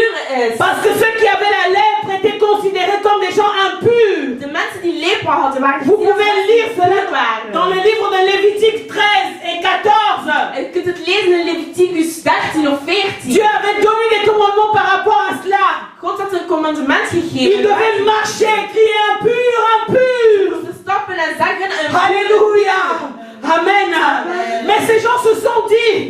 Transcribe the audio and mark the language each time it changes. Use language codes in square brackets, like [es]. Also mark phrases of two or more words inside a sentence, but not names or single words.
[fr] Parce que ceux qui avaient la lèpre étaient considérés comme des gens impurs. [nl] De mensen die lepra hadden waren [fr] Vous pouvez lire cela [nl] waren. [fr] dans le livre de Lévitique 13 et 14. [nl] Je kunt het lezen in Leviticus 13 of 14. [fr] Dieu avait donné des commandements par rapport à cela. [nl] God had een commandement [fr] Ils [nl] gegeven. [fr] devaient marcher et crier impur, impur. [nl] Ze stappen en zeggen een [fr] Alléluia. Amen. Mais ces gens se sont dit,